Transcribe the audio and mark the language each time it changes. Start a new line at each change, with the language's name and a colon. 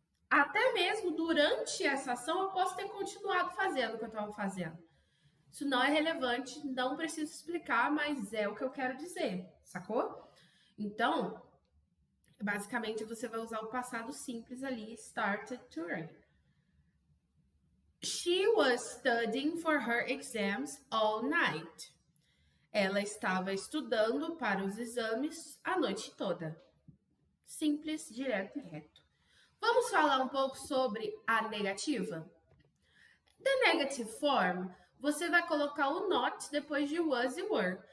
Portuguese: Até mesmo durante essa ação, eu posso ter continuado fazendo o que eu estava fazendo. Isso não é relevante, não preciso explicar, mas é o que eu quero dizer, sacou? Então, basicamente, você vai usar o passado simples ali,
English: started to rain. She was studying for her exams all night.
Portuguese: Ela estava estudando para os exames a noite toda. Simples, direto e reto. Vamos falar um pouco sobre a negativa?
English: The negative form,
Portuguese: você vai colocar o not depois de was e were.